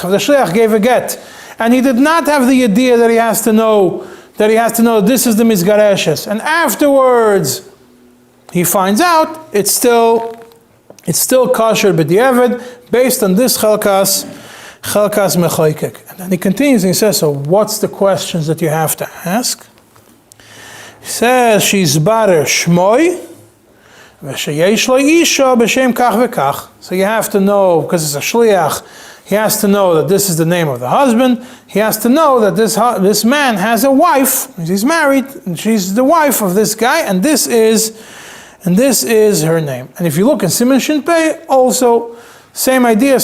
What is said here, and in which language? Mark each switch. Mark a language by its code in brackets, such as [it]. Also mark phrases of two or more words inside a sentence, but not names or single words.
[en] If the shliach gave a get and he did not have the idea that he has to know this is the mizgareshes, and afterwards he finds out it's still kosher b'di'evid based on this [he] חזקת מחזיק. [en] And then he continues and he says, so what's the questions that you have to ask? He says, [he] שיסביר שמו ושיש לו אשה בשם כך וכך. [en] So you have to know, because it's a shliach, he has to know that this is the name of the husband. He has to know that this man has a wife. He's married, and she's the wife of this guy, and this is her name. And if you look in Siman Shin Pei, also same idea.